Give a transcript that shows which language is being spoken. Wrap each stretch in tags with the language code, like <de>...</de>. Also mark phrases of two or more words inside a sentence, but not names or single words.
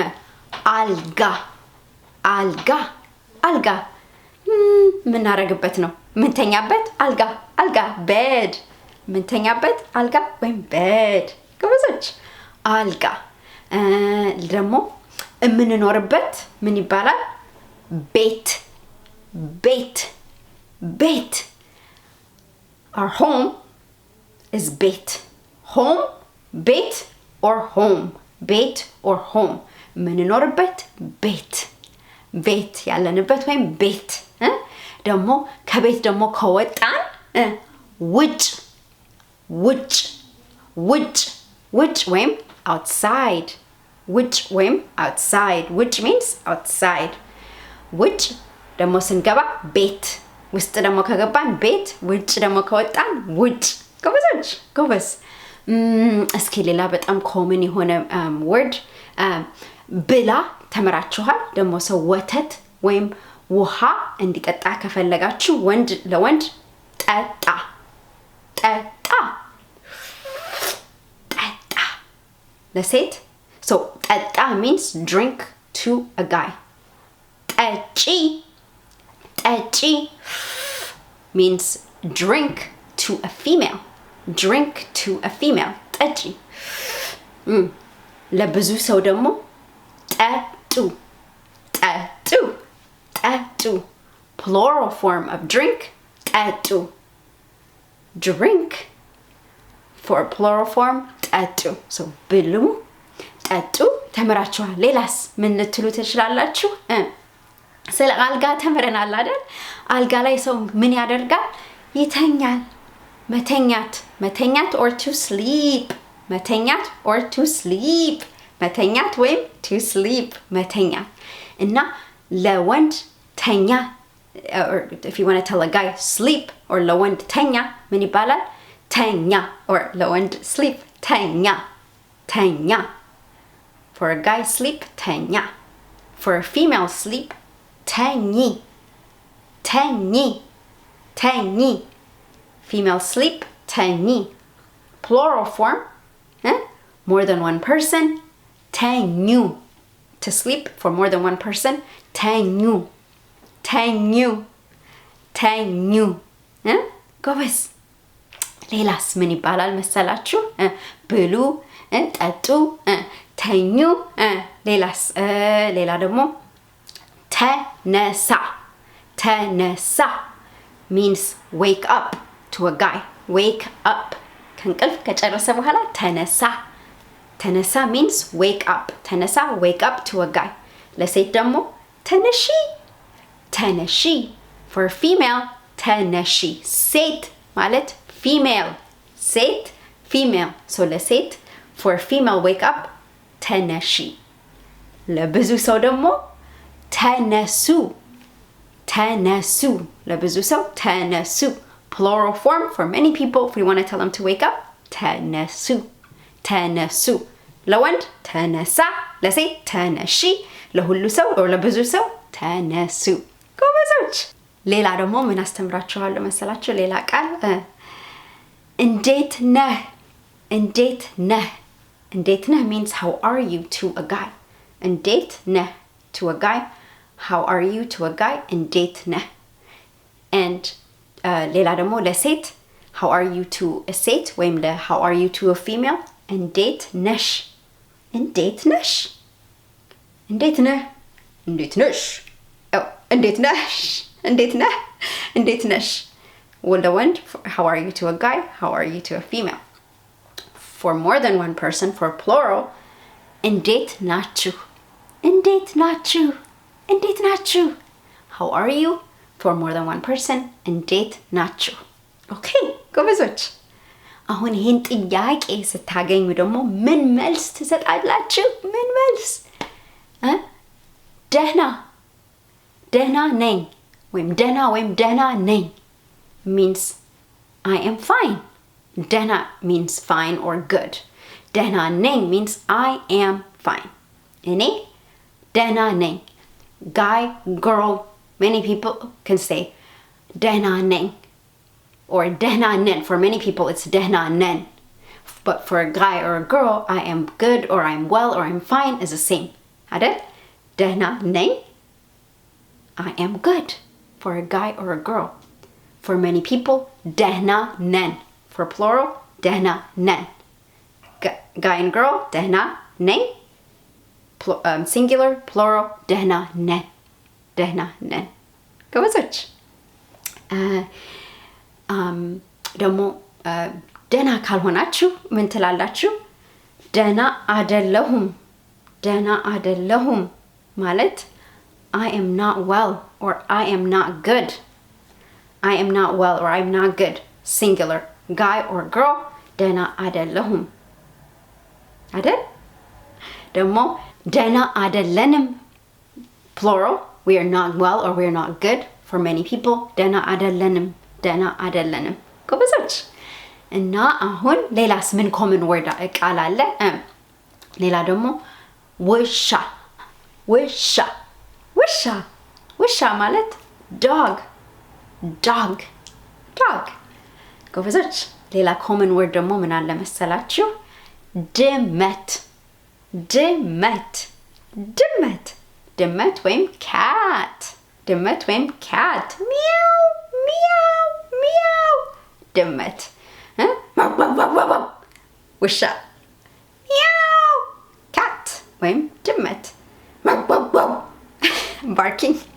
<am>አልጋ ምናረግበት ነው። ምንተኛበት አልጋ ቤድ ምንተኛበት አልጋ ወይም ቤድ። ጎበዞች አልጋ ደግሞ የምንኖርበት ምን ይባላል? ቤት</am> <en>our home is</en> <am>ቤት or home ምንኖርበት ቤት ያለንበት ወይም ቤት። ደግሞ ከቤት ደግሞ ከወጣን ውጭ ወይም</am> <en>outside which means outside</en> <am>ውጭ ደግሞ ስንገባ ቤት ውስጥ ደግሞ ከገባን ቤት ውጭ ደግሞ ከወጣን ውጭ። ጎበዝ እስኪ ሌላ በጣም ኮመን የሆነ ወርድ ብላ ተምራችኋል። ደግሞ ሰው ወተት ወይም ውሃ እንዲጠጣ ከፈለጋችሁ ለወንድ ጠጣ ለሴት so ጠጣ</am> <en>means drink to a guy. ጠጪ means drink to a female.</en> <am>ጠጪ ለብዙ ሰው ደግሞ ጠጡ</am> <en>plural form of drink</en> <am>ጠጡ</am> <en>drink for plural form</en> <am>ጠጡ so ብሉ ጠጡ ተምራችኋል። ሌላስ ምን ልትሉ ትችላላችሁ? ስለ አልጋ ተምረናል አይደል? አልጋ ላይ ሰው ምን ያደርጋል? ይተኛል። መተኛት</am> <en>or to sleep</en> <am>መተኛት ወይም</am> <en>to sleep</en> <am>መተኛት እና ለወንድ ተኛ</am> <en>or if you want to tell a guy sleep or</en> <am>ለወንድ ተኛ ምን ይባላል?</am> <en>ተኛ or ለወንድ sleep ተኛ for a guy sleep ተኛ for a female sleep ተኚ female sleep ተኚ plural form more than one person ተኙ to sleep for more than one person ተኙ</en> <am>ጎበዝ ሌላስ ምን ይባላል መሰላችሁ? ብሉ ጠጡ ተኙ ሌላስ ሌላ ደግሞ ተነሳ</am> <en>means wake up to a guy wake up</en> <am>ከእንቅልፍ ከጨረሰ በኋላ ተነሳ ተነሳ</am> <en>means wake up ተነሳ wake up to a guy</en> <am>ለሴት ደግሞ ተነሺ ተነሺ</am> <en>for female ተነሺ</en> <am>ሴት ማለት</am> <en>female</en> <am>ሴት female so ለሴት</am> <en>for female wake up</en> <am>ተነሺ ለብዙ ሰው ደግሞ ተነሱ ተነሱ ለብዙ ሰው ተነሱ</am> <en>plural form for many people if we want to tell them to wake up</en> <am>ተነሱ ተነሱ ለወንድ ተነሳ ለሴት ተነሺ ለሁሉ ሰው or ለብዙ ሰው ተነሱ ጎበዞች ሌላ ደግሞ ምን አስተምራችኋለሁ መሰላችሁ ሌላ ቃል እንዴት ነህ እንዴት ነህ እንዴት ነህ</am> <en>means how are you to a guy</en> <am>እንዴት ነህ</am> <en>to a guy how are you to a guy</en> <am>እንዴት ነህ</am> <en>and</en> <am>ሌላ ደግሞ ለሴት</am> <en>how are you to a</en> <am>ሴት ወይም ለ</am> <en>how are you to a female</en> <am>እንዴት ነሽ እንዴት ነሽ እንዴት ነህ እንዴት ነሽ እንዴት ነሽ እንዴት ነህ እንዴት ነሽ ወንድ</am> <en>how are you to a guy how are you to a female for more than one person for plural</en> <am>እንዴት ናችሁ እንዴት ናችሁ እንዴት ናችሁ</am> <en>how are you for more than one person</en> <am>እንዴት ናችሁ</am> <en>okay</en> <am>ጎበዞች አሁን ይሄን ጥያቄ ስታገኙ ደግሞ ምን መልስ ትሰጣላችሁ ምን መልስ ደህና ደህና ነኝ ወይም ደህና ነኝ</am> <en>means I am fine ደህና means fine or good</en> <am>ደህና ነኝ</am> <en>means I am fine</en> <am>እኔ ደህና</am> <en>ነኝ guy girl many people can say</en> <am>ደህና ነኝ</am> <en>or</en> <am>ደህና ነን</am> <en>for many people it's ደህና ነን but for a guy or a girl I am good or I'm well or I'm fine is the same</en> <am>አይደል ደህና ነኝ</am> <en>I am good for a guy or a girl for many people</en> <am>ደህና ነን</am> <en>for plural</en> <am>ደህና ነን</am> <en>guy and girl</en> <am>ደህና ነኝ</am> <en>singular plural</en> <am>ደህና ነን ደህና ነን ጎበዞች ደግሞ ደህና ካልሆናችሁ ምን ትላላችሁ ደህና አይደለሁም ማለት</am> <en>I am not well or I am not good I am not well or I'm not good singular guy or</en> <am>girl ደህና አይደለሁም አይደል ደግሞ ደህና አይደለንም</am> <en>plural we are not well or we are not good for many people</en> <am>ደህና አይደለንም ጎበዞች እና አሁን ሌላስ ምን</am> <en>common word</en> <am>ቃል አለ ሌላ ደግሞ ውሻ ማለት dog ጎበዞች ሌላ</am> <en>common word</en> <am>ደግሞ ምን አለ መሰላችሁ ድመት ወይም cat ሚያው ድመት ውሻ ሚያው cat ወይም ድመት barking</am>